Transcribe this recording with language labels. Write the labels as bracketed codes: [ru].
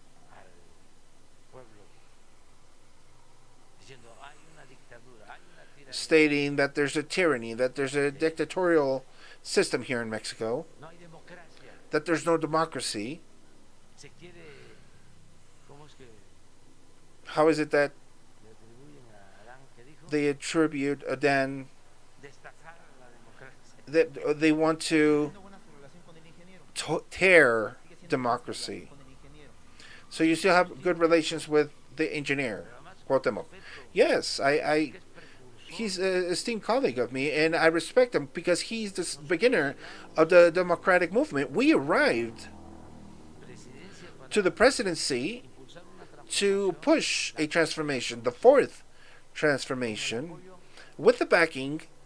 [es] al pueblo diciendo hay una dictadura, hay una tiranía, [en] stating that there's a tyranny, that there's a dictatorial system here in Mexico, [es] no hay democracia, [en] that there's no democracy. [es] se quiere, ¿cómo es que [en] How is it that [es] le atribuyen a Adán que dijo? [en] they attribute Adan, [es] Destazar la democracia. [en] that they want to [es] Teniendo buena su relación con el ingeniero. [en] tear [es] Sigue siendo [en] democracy? [es] con el ingeniero. [en] So you still have good relations with the engineer, Cuauhtémoc. Yes, he's an esteemed colleague of me, and I respect him because he's the beginner of the democratic movement. We arrived to the presidency to push a transformation, the fourth transformation, with the backing